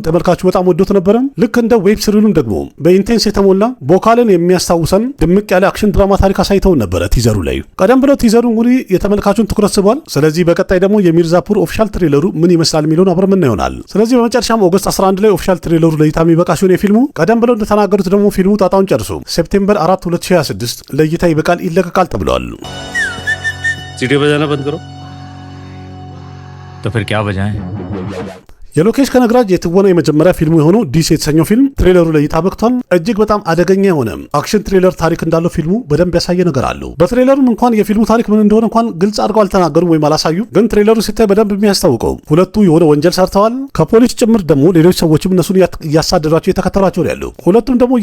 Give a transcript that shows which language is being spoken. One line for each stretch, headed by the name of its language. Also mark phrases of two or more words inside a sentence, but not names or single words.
Amharic: ተመልካቹ በጣም ወዶት ነበረ። ልክ እንደ
English: web serial
Amharic: ደግሞ በኢንቴንስ የተሞላ ቦካልን የሚያስታውሰን ድምቅ ያለ
English: action drama
Amharic: ታሪክ አሳይተውን ነበረ ቲዘሩ ላይ። ቀደም ብሎ ቲዘሩ እንግዲህ የተመልካቹን ትኩረት ስቧል። ስለዚህ በቀጣይ ደግሞ የሚርዛፑር
English: official trailer
Amharic: ምን ይመስላል የሚለውን አብረን ምን ይሆናል። ስለዚህ በመጨረሻም ኦገስት 11 ላይ
English: official trailer
Amharic: ለይታ የሚበቃ ሲሆን የፊልሙ ቀደም ብለው እንደተናገሩት ደግሞ ፊልሙ ጣጣውን ጨርሶ ሴፕቴምበር 4 2026 ለይታ ይበቃል ይለቀቃል ተብሏል።
Hindi: सीटी बजाना बंद करो तो फिर क्या बजाएं?
Amharic: የሎኬሽ ከነግራጅ የትወና የመጀመሪያ ፊልሙ የሆነው ዲስ የተሰኘው ፊልም ትሬለሩ ላይ ይታበቅቷል። እጅግ በጣም አደገኛ የሆነ
English: action trailer
Amharic: ታሪክ እንዳለው ፊልሙ በደንብ ያሳየ ነገር አለው። በትሬለሩም እንኳን የፊልሙ ታሪክ ምን እንደሆነ እንኳን ግልጽ አድርገው አልተናገሩም ወይም አላሳዩም። ግን ትሬለሩ ሲታይ በደንብ የሚያስታውቀው ሁለቱ የሆነ ወንጀል ሰርተዋል። ከፖሊስ ጭምር ደግሞ ሌሎች ሰዎችም እነሱን እያሳደዷቸው የተከተሏቸው ነው ያለው። ሁለቱም ደግሞ